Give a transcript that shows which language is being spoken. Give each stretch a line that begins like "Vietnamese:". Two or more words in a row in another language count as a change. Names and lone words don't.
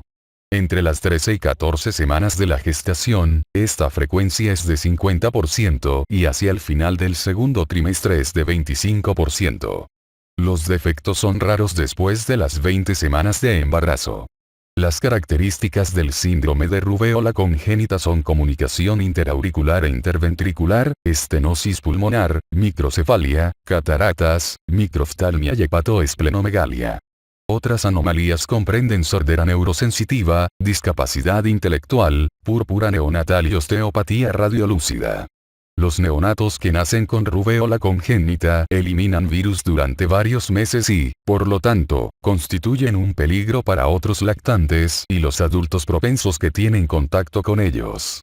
Spanish: Entre las 13 y 14 semanas de la gestación, esta frecuencia es de 50% y hacia el final del segundo trimestre es de 25%. Los defectos son raros después de las 20 semanas de embarazo. Las características del síndrome de rubéola congénita son comunicación interauricular e interventricular, estenosis pulmonar, microcefalia, cataratas, microftalmia y hepatoesplenomegalia. Otras anomalías comprenden sordera neurosensitiva, discapacidad intelectual, púrpura neonatal y osteopatía radiolúcida. Los neonatos que nacen con rubéola congénita eliminan virus durante varios meses y, por lo tanto, constituyen un peligro para otros lactantes y los adultos propensos que tienen contacto con ellos.